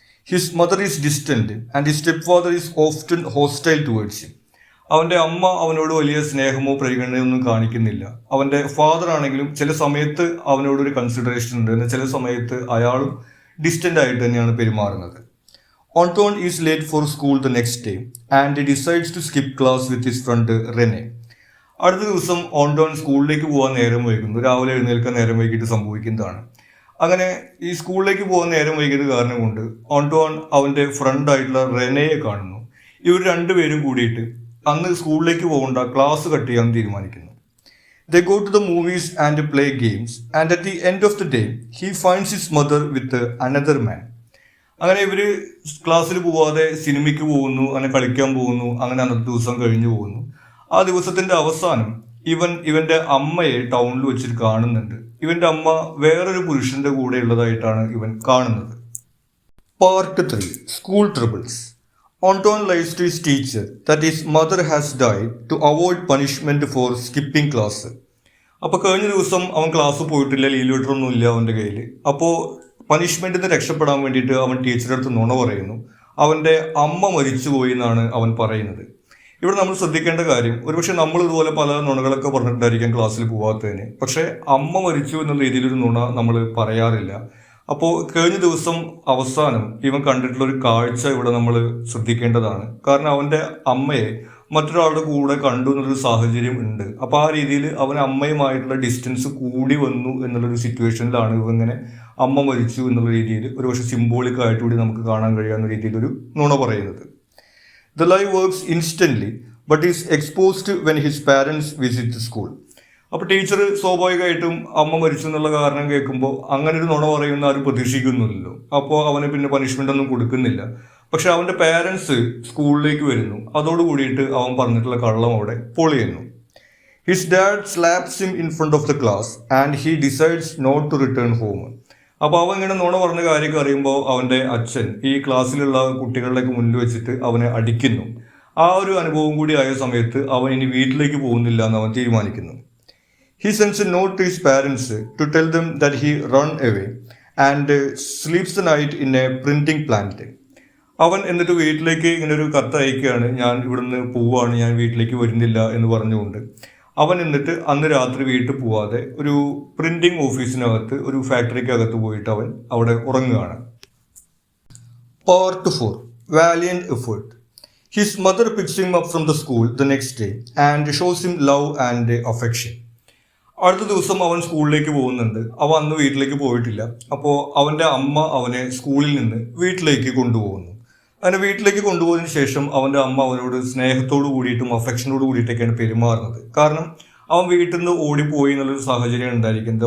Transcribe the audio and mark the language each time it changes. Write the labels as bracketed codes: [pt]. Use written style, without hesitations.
[en] His mother is distant and his stepfather is often hostile towards him. [ml] അവൻ്റെ അമ്മ അവനോട് വലിയ സ്നേഹമോ പരിഗണനയോ ഒന്നും കാണിക്കുന്നില്ല. അവൻ്റെ ഫാദർ ആണെങ്കിലും ചില സമയത്ത് അവനോടൊരു കൺസിഡറേഷൻ ഉണ്ട്, എന്നാൽ ചില സമയത്ത് അയാളും ഡിസ്റ്റൻ്റ് ആയിട്ട് തന്നെയാണ് പെരുമാറുന്നത്. [en] Anton is late for school the next day and he decides to skip class with his friend Rene. [ml] അടുത്ത ദിവസം ഓൺടോൺ സ്കൂളിലേക്ക് പോകാൻ നേരം വൈകുന്നു. രാവിലെ എഴുന്നേൽക്കാൻ നേരം വൈകിട്ട് സംഭവിക്കുന്നതാണ്. അങ്ങനെ ഈ സ്കൂളിലേക്ക് പോകാൻ നേരം വൈകിയത് കാരണം കൊണ്ട് ഓൺടോൺ അവൻ്റെ ഫ്രണ്ടായിട്ടുള്ള റെനയെ കാണുന്നു. ഇവർ രണ്ടുപേരും കൂടിയിട്ട് അന്ന് സ്കൂളിലേക്ക് പോകേണ്ട, ക്ലാസ് കട്ട് ചെയ്യാൻ തീരുമാനിക്കുന്നു. [en] They go to the movies and play games and at the end of the day he finds his mother with another man. [ml] അങ്ങനെ ഇവർ ക്ലാസ്സിൽ പോവാതെ സിനിമയ്ക്ക് പോകുന്നു, അങ്ങനെ കളിക്കാൻ പോകുന്നു. അങ്ങനെ അന്നത്തെ ദിവസം കഴിഞ്ഞു പോകുന്നു. ആ ദിവസത്തിന്റെ അവസാനം ഇവന്റെ അമ്മയെ ടൗണിൽ വെച്ചിട്ട് കാണുന്നുണ്ട്. ഇവന്റെ അമ്മ വേറൊരു പുരുഷന്റെ കൂടെ ഉള്ളതായിട്ടാണ് ഇവൻ കാണുന്നത്. [en] Part 3 school troubles. Anton lies to his teacher that his mother has died to avoid punishment for skipping class. [ml] അപ്പോൾ കഴിഞ്ഞ ദിവസം അവൻ ക്ലാസ് പോയിട്ടില്ല, ലീവ് ലെറ്റർ ഒന്നും ഇല്ല അവൻ്റെ കയ്യിൽ. അപ്പോൾ പണിഷ്മെന്റിൽ നിന്ന് രക്ഷപ്പെടാൻ വേണ്ടിയിട്ട് അവൻ ടീച്ചറുടെ അടുത്ത് നുണ പറയുന്നു. അവൻ്റെ അമ്മ മരിച്ചുപോയി എന്നാണ് അവൻ പറയുന്നത്. ഇവിടെ നമ്മൾ ശ്രദ്ധിക്കേണ്ട കാര്യം, ഒരുപക്ഷെ നമ്മൾ ഇതുപോലെ പല നുണകളൊക്കെ പറഞ്ഞിട്ടുണ്ടായിരിക്കാം ക്ലാസ്സിൽ പോകാത്തതിന്. പക്ഷേ അമ്മ മരിച്ചു എന്നുള്ള രീതിയിലൊരു നുണ നമ്മൾ പറയാറില്ല. അപ്പോൾ കഴിഞ്ഞ ദിവസം അവസാനം ഇവൻ കണ്ടിട്ടുള്ള ഒരു കാഴ്ച ഇവിടെ നമ്മൾ ശ്രദ്ധിക്കേണ്ടതാണ്. കാരണം അവൻ്റെ അമ്മയെ മറ്റൊരാളുടെ കൂടെ കണ്ടു എന്നുള്ളൊരു സാഹചര്യം ഉണ്ട്. അപ്പോൾ ആ രീതിയിൽ അവൻ അമ്മയുമായിട്ടുള്ള ഡിസ്റ്റൻസ് കൂടി വന്നു എന്നുള്ളൊരു സിറ്റുവേഷനിലാണ് ഇവങ്ങനെ അമ്മ മരിച്ചു എന്നുള്ള രീതിയിൽ ഒരുപക്ഷെ സിംബോളിക് ആയിട്ട് കൂടി നമുക്ക് കാണാൻ കഴിയാവുന്ന രീതിയിലൊരു നുണ പറയുന്നത്. [en] The lie works instantly but is exposed when his parents visit the school. [ml] അപ്പോൾ ടീച്ചർ സ്വാഭാവികമായിട്ടും അമ്മ മരിച്ചു എന്നുള്ള കാരണം കേൾക്കുമ്പോൾ അങ്ങനെ ഒരു നുണ പറയുന്ന ആരും പ്രതീക്ഷിക്കുന്നില്ലല്ലോ. അപ്പോൾ അവന് പിന്നെ പണിഷ്മെൻ്റ് ഒന്നും കൊടുക്കുന്നില്ല. പക്ഷെ അവൻ്റെ പാരൻസ് സ്കൂളിലേക്ക് വരുന്നു. അതോടുകൂടിയിട്ട് അവൻ പറഞ്ഞിട്ടുള്ള കള്ളം അവിടെ പൊളിയുന്നു. [en] His dad slaps him in front of the class and he decides not to return home. [ml] അപ്പോൾ അവൻ ഇങ്ങനെ നുണ പറഞ്ഞ കാര്യമൊക്കെ അറിയുമ്പോൾ അവൻ്റെ അച്ഛൻ ഈ ക്ലാസ്സിലുള്ള കുട്ടികളുടെയൊക്കെ മുന്നിൽ വെച്ചിട്ട് അവനെ അടിക്കുന്നു. ആ ഒരു അനുഭവം കൂടി ആയ സമയത്ത് അവൻ ഇനി വീട്ടിലേക്ക് പോകുന്നില്ല എന്ന് അവൻ തീരുമാനിക്കുന്നു. [en] He sends a note to his parents to tell them that he run away and sleeps the night in a printing plant. [ml] അവൻ എന്നിട്ട് വീട്ടിലേക്ക് ഇങ്ങനെ ഒരു കത്ത് അയക്കുകയാണ്, ഞാൻ ഇവിടുന്ന് പോവുകയാണ്, ഞാൻ വീട്ടിലേക്ക് വരുന്നില്ല എന്ന് പറഞ്ഞുകൊണ്ട്. അവൻ എന്നിട്ട് അന്ന് രാത്രി വീട്ടിൽ പോവാതെ ഒരു പ്രിന്റിംഗ് ഓഫീസിനകത്ത്, ഒരു ഫാക്ടറിക്കകത്ത് പോയിട്ട് അവൻ അവിടെ ഉറങ്ങുകയാണ്. [en] Part 4. Valiant effort. His mother picks him up from the school the next day and shows him love and affection. [ml] അടുത്ത ദിവസം അവൻ സ്കൂളിലേക്ക് പോകുന്നുണ്ട്. അവൻ അന്ന് വീട്ടിലേക്ക് പോയിട്ടില്ല. അപ്പോൾ അവൻ്റെ അമ്മ അവനെ സ്കൂളിൽ നിന്ന് വീട്ടിലേക്ക് കൊണ്ടുപോകുന്നു. അങ്ങനെ വീട്ടിലേക്ക് കൊണ്ടുപോയതിനു ശേഷം അവൻ്റെ അമ്മ അവനോട് സ്നേഹത്തോട് കൂടിയിട്ടും അഫെക്ഷനോട് കൂടിയിട്ടൊക്കെയാണ് പെരുമാറുന്നത്. കാരണം അവൻ വീട്ടിൽ നിന്ന് ഓടിപ്പോയി എന്നുള്ളൊരു സാഹചര്യം ഉണ്ടായിരിക്കുന്നത്.